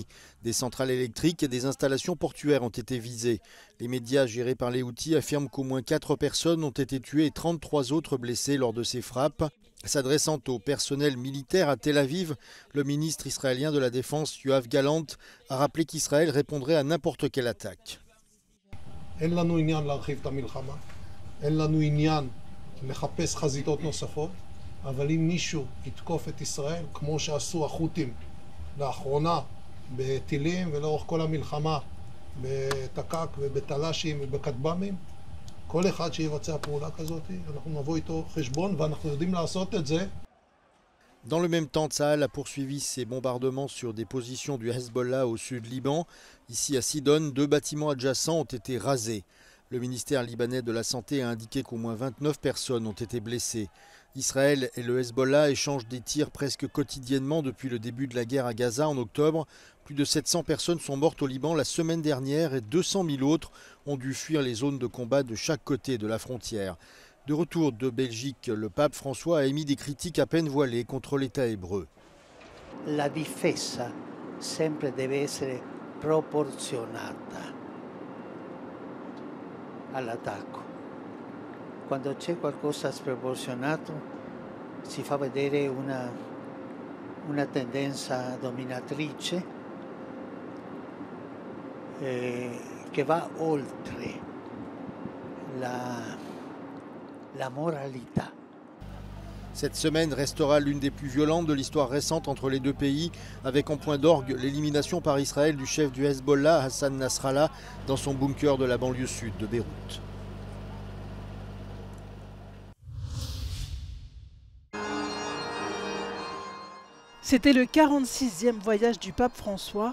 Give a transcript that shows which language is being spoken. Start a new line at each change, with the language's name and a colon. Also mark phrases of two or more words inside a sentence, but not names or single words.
French: Des centrales électriques et des installations portuaires ont été visées. Les médias gérés par les houthis affirment qu'au moins 4 personnes ont été tuées et 33 autres blessées lors de ces frappes. S'adressant au personnel militaire à Tel Aviv, le ministre israélien de la Défense, Yoav Gallant, a rappelé qu'Israël répondrait à n'importe quelle attaque.
Hebrew: אין לנו עניין להרחיב את המלחמה, אין לנו עניין לחפש חזיתות נוספות, אבל אם מישהו יתקוף את ישראל, כמו שעשו החות'ים לאחרונה בטילים ולאורך כל המלחמה בתק"ק ובתל"שים ובכטב"מים, כל אחד שיבצע פעולה כזאת, אנחנו נבוא איתו חשבון ואנחנו יודעים לעשות את זה.
French: Dans le même temps, Tsahal a poursuivi ses bombardements sur des positions du Hezbollah au sud Liban. Ici à Sidon, 2 bâtiments adjacents ont été rasés. Le ministère libanais de la Santé a indiqué qu'au moins 29 personnes ont été blessées. Israël et le Hezbollah échangent des tirs presque quotidiennement depuis le début de la guerre à Gaza en octobre. Plus de 700 personnes sont mortes au Liban la semaine dernière et 200 000 autres ont dû fuir les zones de combat de chaque côté de la frontière. De retour de Belgique, le pape François a émis des critiques à peine voilées contre l'État hébreu.
Italian: La difesa sempre deve essere proporzionata all'attacco. Quando c'è qualcosa sproporzionato si fa vedere una tendenza dominatrice che va oltre la moralità.
French: Cette semaine restera l'une des plus violentes de l'histoire récente entre les deux pays, avec en point d'orgue l'élimination par Israël du chef du Hezbollah, Hassan Nasrallah, dans son bunker de la banlieue sud de Beyrouth. C'était le 46e voyage du pape François.